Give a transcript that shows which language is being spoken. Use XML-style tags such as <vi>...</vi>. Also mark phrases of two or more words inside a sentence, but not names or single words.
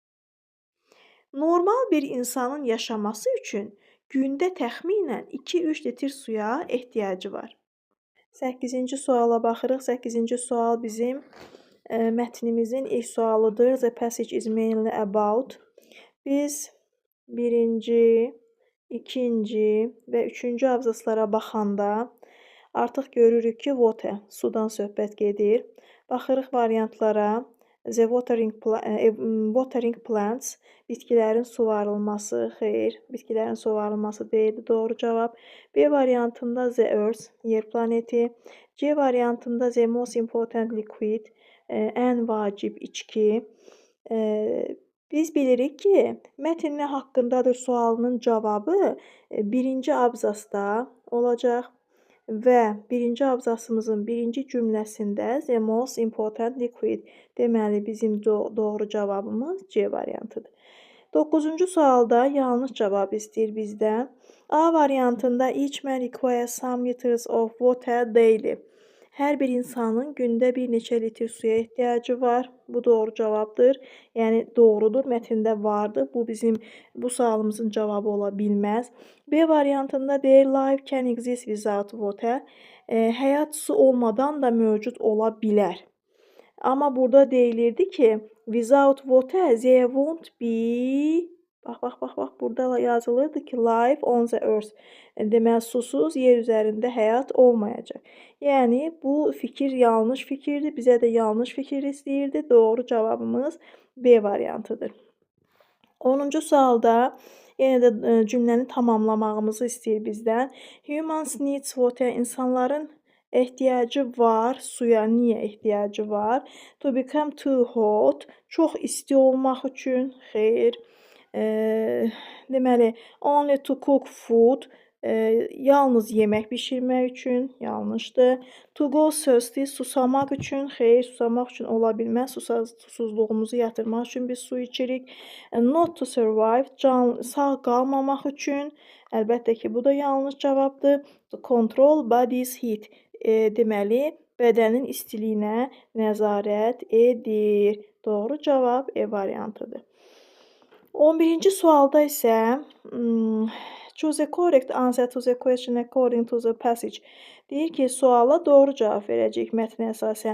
<az>Normal bir insanın yaşaması üçün gündə təxminən 2-3 litr suya ehtiyacı var. 8-ci suala baxırıq. 8-ci sual bizim mətnimizin ilk sualıdır.</az> <en>The passage is mainly about.</en> <az>Biz birinci, ikinci və üçüncü abzaslara baxanda artıq görürük ki, water, sudan söhbət gedir. Baxırıq variantlara.</az> <en>The watering plants,</en> <az>bitkilərin suvarılması, xeyr, bitkilərin suvarılması deyildi, doğru cavab. B variantında</az> <en>the earth,</en> <az>yer planeti. C variantında</az> <en>the most important liquid,</en> <az>ən vacib içki. Biz bilirik ki, mətn nə haqqındadır sualının cavabı birinci abzasda olacaq və birinci abzasımızın birinci cümləsində</az> <en>the most important liquid.</en> <az>Deməli, bizim doğru cavabımız C variantıdır. 9-cu sualda yanlış cavab istəyir bizdən. A variantında</az> <en>each man requires some liters of water daily.</en> <az>Hər bir insanın gündə bir neçə litr suya ehtiyacı var. Bu doğru cavabdır. Yəni doğrudur, mətndə vardır. Bu bizim bu sualımızın cavabı ola bilməz. B variantında deyir</az> <en>life can exist without water.</en> <az>Həyat su olmadan da mövcud ola bilər. Amma burada deyilirdi ki,</az> <en>without water there won't be.</en> <az>Bax, burada yazılırdı ki,</az> <en>life on the earth.</en> <az>Deməli, susuz yer üzərində həyat olmayacaq. Yəni, bu fikir yanlış fikirdir. Bizə də yanlış fikir istəyirdi. Doğru cavabımız B variantıdır. 10-cu sualda yenə də cümləni tamamlamağımızı istəyir bizdən.</az> <en>Humans needs water.</en> <az>İnsanların ehtiyacı var suya. Niyə ehtiyacı var?</az> <en>To become too hot.</en> <az>Çox isti olmaq üçün. Xeyr. Deməli,</az> <en>only to cook food.</en> <az>Yalnız yemək bişirmək üçün. Yanlışdır.</az> <en>To go thirsty.</en> <az>Susamaq üçün. Xeyr, susamaq üçün ola bilməz. Susuzluğumuzu yatırmaq üçün biz su içirik.</az> <en>Not to survive.</en> <az>Sağ qalmamaq üçün. Əlbəttə ki, bu da yanlış cavabdır.</az> <en>To control body's heat.</en> <az>Deməli, bədənin istiliyinə nəzarət edir. Doğru cavab E variantıdır. 11-ci sualda isə</az> <en>choose a correct answer to the question according to the passage.</en> <az>Deyir ki, suala doğru cavab verəcək mətnə əsasən.</az>